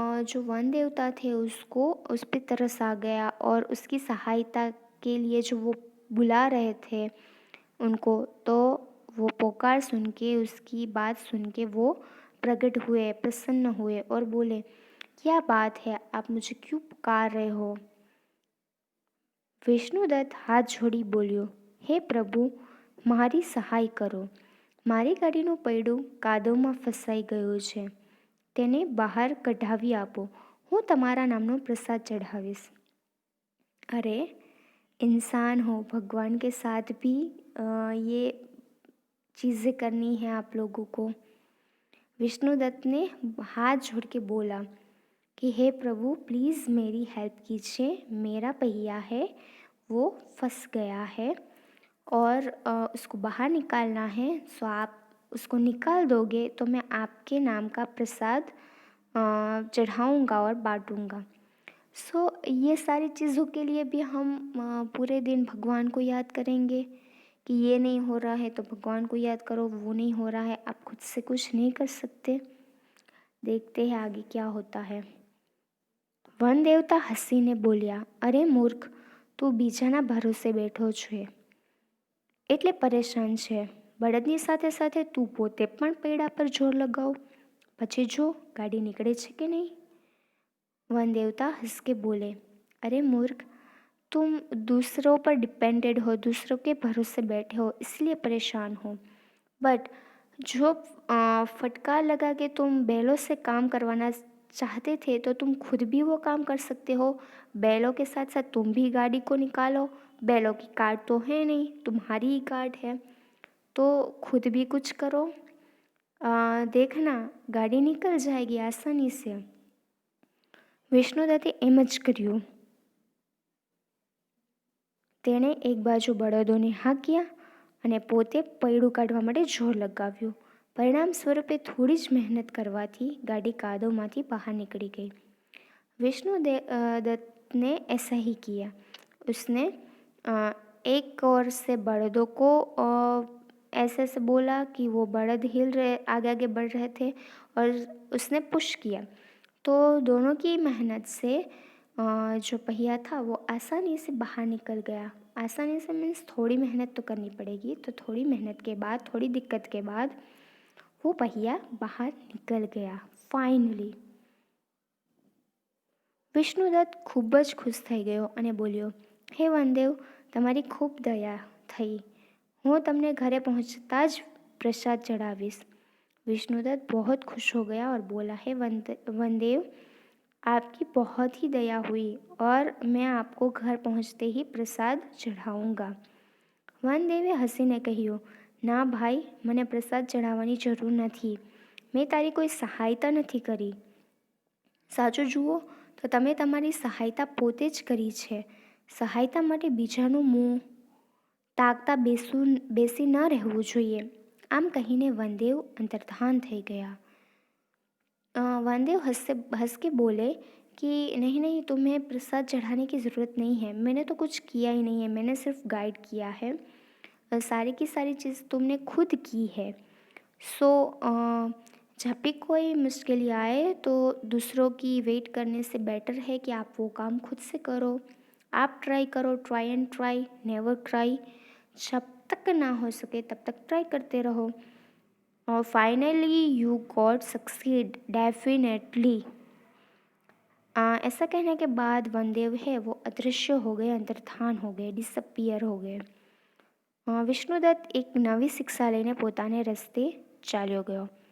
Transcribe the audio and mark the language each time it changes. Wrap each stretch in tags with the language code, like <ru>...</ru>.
<hi>जो वन देवता थे उसको उस पर तरस आ गया और उसकी सहायता के लिए जो वो बुला रहे थे उनको, तो वो पुकार सुन के, उसकी बात सुन के वो प्रकट हुए, प्रसन्न हुए और बोले, क्या बात है, आप मुझे क्यों पुकार रहे हो?</hi> <gu>વિષ્ણુદત્ત હાથ જોડી બોલ્યો, હે પ્રભુ, મારી સહાય કરો. મારી ગાડીનું પૈડું કાદવમાં ફસાઈ ગયું છે, તેને બહાર કઢાવી આપો. હું તમારા નામનો પ્રસાદ ચઢાવીશ.</gu> <hi>अरे इंसान हो, भगवान के साथ भी ये चीज़ें करनी है आप लोगों को। विष्णुदत्त ने हाथ जोड़ के बोला कि हे प्रभु, प्लीज़ मेरी हेल्प कीजिए, मेरा पहिया है वो फंस गया है और उसको बाहर निकालना है। आप उसको निकाल दोगे तो मैं आपके नाम का प्रसाद चढ़ाऊँगा और बांटूँगा। ये सारी चीज़ों के लिए भी हम पूरे दिन भगवान को याद करेंगे कि ये नहीं हो रहा है तो भगवान को याद करो, वो नहीं हो रहा है, आप खुद से कुछ नहीं कर सकते। देखते हैं आगे क्या होता है।</hi> <gu>વન દેવતા હસીને બોલ્યા, અરે મૂર્ખ, તું બીજાના ભરોસે બેઠો છે એટલે પરેશાન છે. બળદની સાથે સાથે તું પોતે પણ પૈડા પર જોર લગાવ, પછી જો ગાડી નીકળે છે કે નહીં.</gu> <hi>वन देवता हंस के बोले, अरे मूर्ख, तुम दूसरों पर डिपेंडेड हो, दूसरों के भरोसे बैठे हो इसलिए परेशान हो। बट जो फटकार लगा के तुम बैलों से काम करवाना चाहते थे तो तुम खुद भी वो काम कर सकते हो। बैलों के साथ साथ तुम भी गाड़ी को निकालो। बैलों की कार्ड तो है नहीं, तुम्हारी ही कार्ड है, तो खुद भी कुछ करो। देखना गाड़ी निकल जाएगी आसानी से।</hi> <gu>વિષ્ણુદત્તે એમ જ કર્યું। તેણે એક બાજુ બળદોને હાંક્યા અને પોતે પૈડું કાઢવા માટે જોર લગાવ્યું। परिणाम स्वरूपे थोड़ी ज मेहनत करवाथी गाड़ी कादवमांथी बाहर निकली गई।</gu> <hi>विष्णुदत्त ने ऐसा ही किया। उसने एक ओर से बड़दों को ऐसे ऐसे बोला कि वो बड़द हिल रहे, आगे आगे बढ़ रहे थे और उसने पुश किया, तो दोनों की मेहनत से जो पहिया था वो आसानी से बाहर निकल गया। आसानी से मीन्स थोड़ी मेहनत तो करनी पड़ेगी, तो थोड़ी मेहनत के बाद, थोड़ी दिक्कत के बाद वो पहिया बाहर निकल गया फाइनली।</hi> <gu>વિષ્ણુદત્ત ખૂબ જ ખુશ થઈ ગયો અને બોલ્યો, હે વનદેવ, તમારી ખૂબ દયા થઈ, હું તમને ઘરે પહોંચતા જ પ્રસાદ ચડાવીશ.</gu> <hi>विष्णुदत्त बहुत खुश हो गया और बोला, हे वनदेव, आपकी बहुत ही दया हुई और मैं आपको घर पहुंचते ही प्रसाद चढ़ाऊंगा।</hi> <gu>વનદેવે હસીને કહ્યું, ના ભાઈ, મને પ્રસાદ ચઢાવવાની જરૂર નથી. મેં તારી કોઈ સહાયતા નથી કરી. સાચું જુઓ તો તમે તમારી સહાયતા પોતે જ કરી છે. સહાયતા માટે બીજાનું મોં તાકતા બેસી ન રહેવું જોઈએ. આમ કહીને વનદેવ અંતર્ધાન થઈ ગયા.</gu> <hi>वनदेव हंस के बोले कि नहीं नहीं, तुम्हें प्रसाद चढ़ाने की ज़रूरत नहीं है, मैंने तो कुछ किया ही नहीं है, मैंने सिर्फ गाइड किया है, सारी की सारी चीज़ तुमने खुद की है। सो जब भी कोई मुश्किल आए तो दूसरों की वेट करने से बेटर है कि आप वो काम खुद से करो। आप ट्राई करो,</hi> <en>Try and try, never try.</en> <hi>जब तक ना हो सके तब तक ट्राई करते रहो और</hi> <en>Finally you got succeed definitely.</en> <hi>ऐसा कहने के बाद वनदेव है वो अदृश्य हो गए, अंतर्धान हो गए, डिसअपियर हो गए।</hi> <gu>વિષ્ણુદત્ત એક નવી શિક્ષા લઈને પોતાને રસ્તે ચાલ્યો ગયો।</gu>